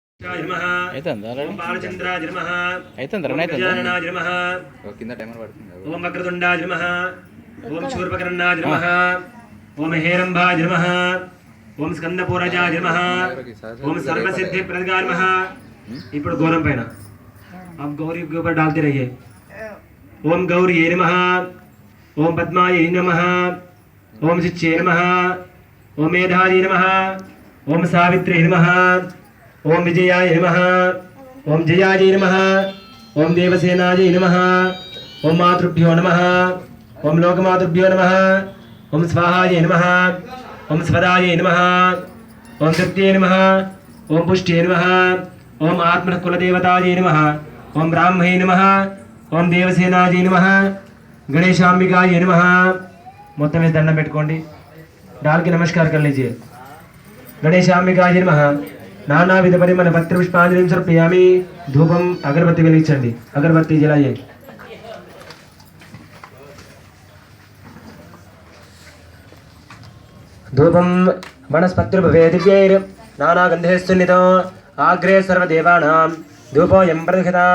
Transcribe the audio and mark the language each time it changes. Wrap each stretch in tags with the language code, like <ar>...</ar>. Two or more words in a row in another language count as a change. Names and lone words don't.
<sa>బాలచంద్రాయ నమః గజాననాయ నమః ఓం వక్రతుండాయ నమః ఓం శూర్పకర్ణాయ నమః ఓం హేరంబాయ నమః ఓం స్కందపూరజాయ నమః ఓం सर्वसिद्धि प्रदाय नमः।</sa> <te>ఇప్పుడు గౌరం పైన</te> <hi>आप गौरी के ऊपर डालते रहिए।</hi> <sa>ओम गौरी नमः ओम पद्माय नमः ओम शिच्ये नमः ओम मेधाय नमः ओम सावित्रे नमः ओम विजयाय नमः ओम जयाय नमः ओम देवसेनाय नमः ओम मातृभ्यो नमः ओम लोकमातृभ्यो नमः ओम स्वाहाय नमः ओम स्वदाय नमः ओम शक्त्यै नमः ओम पुष्ट्यै नमः ओम आत्मकुलदेवताय नमः ओम ब्राह्मणे नमः ओम देवसेनाय नमः गणेशांबिकाय नमः।</sa> <te>మొత్తం మీద దండం పెట్టుకోండి,</te> <hi>डाल के नमस्कार कर लीजिए।</hi> <sa>गणेशांबिकाय नमः नाना विध परिमल पत्र पुष्पांजलि समर्पयामि।</sa> <hi>धूपम अगरबत्ती వెలిగించండి, अगरबत्ती जलाइए।</hi> <sa>धूपम वनस्पतिर्भवेदिव्यैर् नानागन्धैस्सुन्नितो आग्रे सर्वदेवानां धूपोऽयं प्रदक्षिणां।</sa>